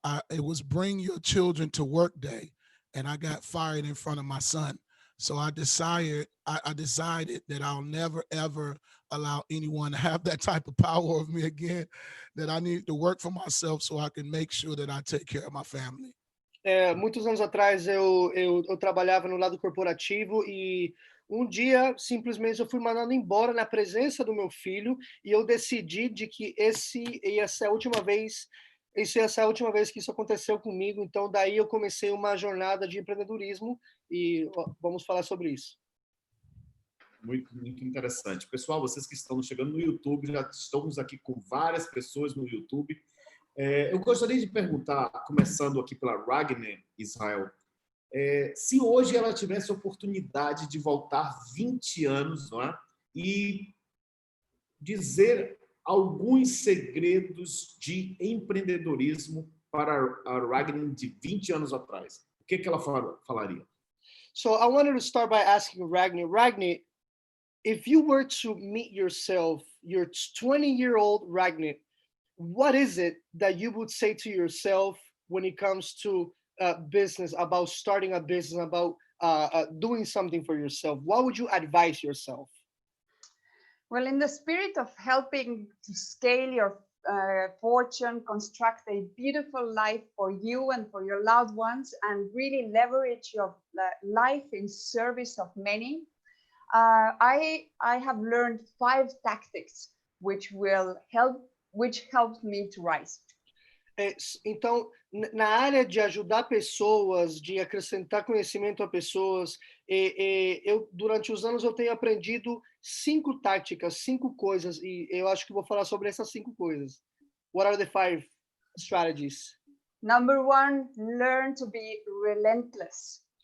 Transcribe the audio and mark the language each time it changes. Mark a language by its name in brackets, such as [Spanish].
[English] It was Bring Your Children to Work Day, and I got fired in front of my son. So I decided that I'll never, ever allow anyone to have that type of power over me again, that I need to work for myself so I can make sure that I take care of my family. [Portuguese] Muitos anos atrás eu trabalhava no lado corporativo e um dia simplesmente eu fui mandado embora na presença do meu filho e eu decidi de que essa ia ser a última vez que isso aconteceu comigo. Então daí eu comecei uma jornada de empreendedorismo e vamos falar sobre isso. Muito, muito interessante. Pessoal, vocês que estão chegando no YouTube, já estamos aqui com várias pessoas no YouTube. Eu gostaria de perguntar, começando aqui pela Ragnar Israel, se hoje ela tivesse a oportunidade de voltar 20 anos, não é? E dizer alguns segredos de empreendedorismo para a Ragnar de 20 anos atrás, o que ela falaria? [English] So I wanted to start by asking Ragnar, if you were to meet yourself, your 20-year-old Ragnar, what is it that you would say to yourself when it comes to business, about starting a business, about doing something for yourself? What would you advise yourself? Well, in the spirit of helping to scale your fortune, construct a beautiful life for you and for your loved ones, and really leverage your life in service of many, I have learned 5 tactics which helped me to rise. [Portuguese] Então, na área de ajudar pessoas, de acrescentar conhecimento a pessoas, eu durante os anos eu tenho aprendido 5 táticas, 5 coisas, e eu acho que vou falar sobre essas 5 coisas. [English] What are the 5 strategies? Number 1, learn to be relentless.